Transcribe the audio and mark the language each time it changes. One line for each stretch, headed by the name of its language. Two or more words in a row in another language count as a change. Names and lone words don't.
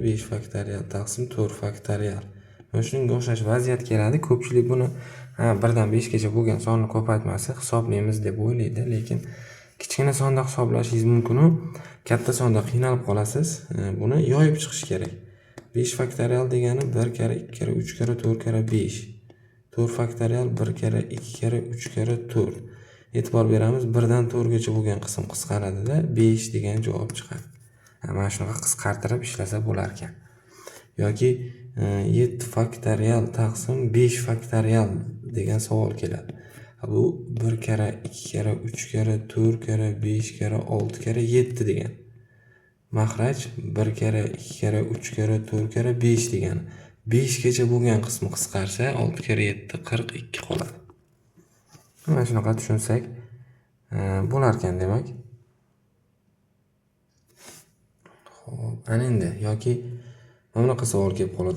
Uzbek: 5 faktorial taqsim 4 faktorial. Mana shunga o'xshash vaziyat keladi. Ko'pchilik buni 1 dan 5 gacha bo'lgan sonni ko'paytmasi hisoblaymiz deb o'ylaydi, lekin kichkina sonda hisoblashingiz mumkin. Katta sonda qiynalib qolasiz. Buni yoyib chiqish kerak. 5 faktorial degani 1 kara 2 kara 3 kara 4 kara 5. 4 faktorial 1 kara 2 kara 3 kara 4. E'tibor beramiz, 1 dan 4 gacha bo'lgan qism qisqaradida 5 degan javob chiqadi. Mana shunaqa qisqartirib ishlasa bo'lar ekan. Yoki 7 faktorial taqsim 5 faktorial degan savol keladi. Bu 1 kara 2 kara 3 kara 4 kara 5 kara 6 kara 7 degan. Maxraj 1 kara 2 kara 3 kara 4 kara 5 degani. 5 gacha bo'lgan qismi qisqarsa 6 kara 7 42 qoladi. Mana shunaqa tushunsak bo'lar ekan demak. Xo'p, ana endi yoki mana bunaqa savol kelib qoladi.